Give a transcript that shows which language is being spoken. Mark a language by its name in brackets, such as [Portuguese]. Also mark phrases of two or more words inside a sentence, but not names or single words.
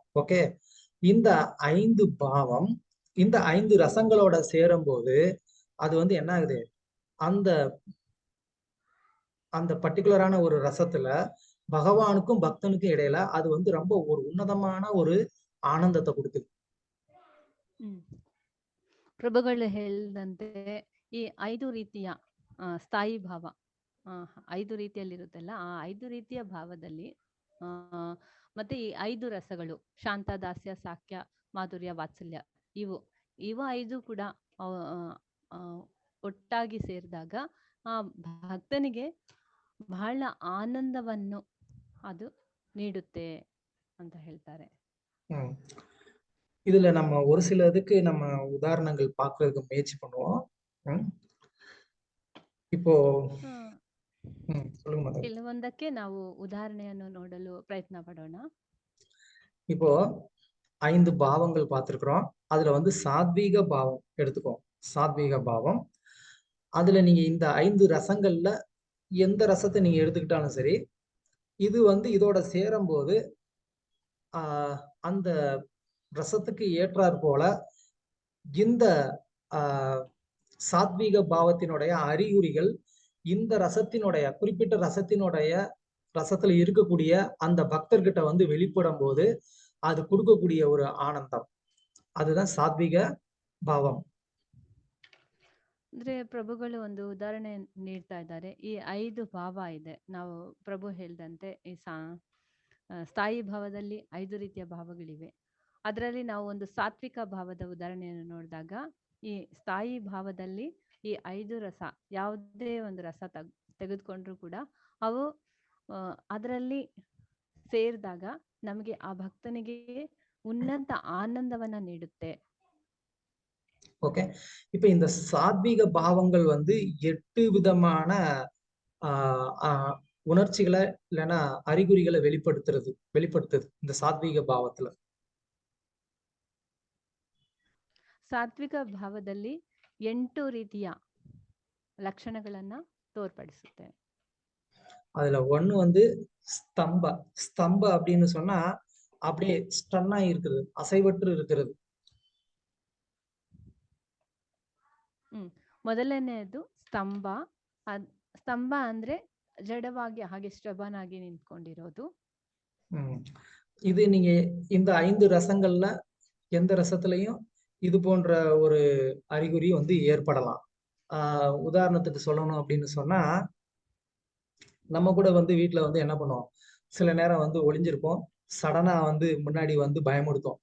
[Tamil] ஓகே, இந்த 5 பாவம் இந்த 5 ரசங்களோட சேரும் போது அது வந்து என்ன ஆகுது, அந்த அந்த பர்டிகுலரான ஒரு ரசத்துல பகவானுக்கும் பக்தனுக்கும் இடையில அது வந்து ரொம்ப ஒரு உன்னதமான ஒரு ಆನಂದத்தை கொடுக்குது. [Kannada] ಪ್ರಭುಗಳು ಹೇಳಿದಂತೆ ಈ 5 ರೀತಿಯ ಸ್ಥಾಯಿ ಭಾವ 5 ರೀತಿಯಲ್ಲಿರುತ್ತಲ್ಲ, ಆ 5 ರೀತಿಯ ಭಾವದಲ್ಲಿ ಮತ್ತೆ ಈ 5 ರಸಗಳು ಶಾಂತ, ದಾಸ್ಯ, ಸಾಕ್ಯ, ಮಾಧುರ್ಯ, ವಾತ್ಸಲ್ಯ, ಇವು 5 ಕೂಡ ಒಟ್ಟಾಗಿ ಸೇರಿದಾಗ ಆ ಭಕ್ತನಿಗೆ ಬಹಳ ಆನಂದವನ್ನು ಅದು ನೀಡುತ್ತೆ ಅಂತ ಹೇಳ್ತಾರೆ. [Tamil] இதுல நம்ம ஒரு சிலதுக்கு நம்ம உதாரணங்கள் பார்க்கறதுக்கு முயற்சி பண்ணுவோம். இப்போ [Kannada] ಕೆಲವೊಂದಕ್ಕೆ ನಾವು ಉದಾಹರಣೆಯನ್ನು ನೋಡಲು ಪ್ರಯತ್ನ ಪಡೋಣ. [Tamil] இப்போ 5 பாவங்கள் பார்த்திருக்கிறோம். அதுல வந்து சாத்வீக பாவம் எடுத்துக்கோம். சாத்வீக பாவம், அதுல நீங்க இந்த 5 ரசங்கள்ல எந்த ரசத்தை நீங்க எடுத்துக்கிட்டாலும் சரி, இது வந்து இதோட சேரும் போது அந்த ரசத்துக்கு ஏற்றாற் போல இந்த சாத்வீக பாவத்தினுடைய அறிகுறிகள் இந்த ரசத்தினுடைய குறிப்பிட்ட ரசத்துல இருக்கக்கூடிய அந்த பக்தர்கிட்ட வந்து வெளிப்படும் போது அது கொடுக்கக்கூடிய ஒரு ஆனந்தம், அதுதான் சாத்வீக பாவம். [Kannada] ಅಂದ್ರೆ ಪ್ರಭುಗಳು ಒಂದು ಉದಾಹರಣೆ ನೀಡ್ತಾ ಇದ್ದಾರೆ. ಈ 5 ಭಾವ ಇದೆ, ನಾವು ಪ್ರಭು ಹೇಳಿದಂತೆ ಈ ಸ್ಥಾಯಿ ಭಾವದಲ್ಲಿ 5 ರೀತಿಯ ಭಾವಗಳಿವೆ. ಅದರಲ್ಲಿ ನಾವು ಒಂದು ಸಾತ್ವಿಕ ಭಾವದ ಉದಾಹರಣೆಯನ್ನು ನೋಡಿದಾಗ ಈ ಸ್ಥಾಯಿ ಭಾವದಲ್ಲಿ ಈ 5 ರಸ ಯಾವುದೇ ಒಂದು ರಸ ತೆಗೆದುಕೊಂಡ್ರು ಕೂಡ ಅವು ಅದರಲ್ಲಿ ಸೇರಿದಾಗ ನಮಗೆ ಆ ಭಕ್ತನಿಗೆ ಉನ್ನತ ಆನಂದವನ್ನ ನೀಡುತ್ತೆ. [Tamil] ஓகே. இப்ப இந்த சாத்வீக பாவங்கள் வந்து 8 விதமான உணர்ச்சிகளை இல்லைன்னா அறிகுறிகளை வெளிப்படுத்துது இந்த சாத்வீக பாவத்துல. [Kannada] ಸಾತ್ವಿಕ ಭಾವದಲ್ಲಿ 8 ರೀತಿಯ ಲಕ್ಷಣಗಳನ್ನ ತೋರ್ಪಡಿಸುತ್ತೆ. [Tamil] அதுல ஒண்ணு வந்து ஸ்தம்ப அப்படின்னு சொன்னா அப்படியே ஸ்டன்னா இருக்குது, அசைவற்று இருக்கிறது. [Kannada] ಮೊದಲನೆಯದು ಸ್ತಂಭ. ಸ್ತಂಭ ಅಂದ್ರೆ ಜಡವಾಗಿ ಹಾಗೆ ಸ್ಟಬನ್ ಆಗಿ ನಿಂತ್ಕೊಂಡಿರೋದು. [Tamil] இது நீங்க இந்த 5 ரசங்கள்ல எந்த ரசத்திலையும் இது போன்ற ஒரு அறிகுறி வந்து ஏற்படலாம். உதாரணத்துக்கு சொல்லணும் அப்படின்னு சொன்னா, நம்ம கூட வந்து வீட்டுல வந்து என்ன பண்ணுவோம், சில நேரம் வந்து ஒளிஞ்சிருப்போம், சடனா வந்து முன்னாடி வந்து பயமுடுத்தும்.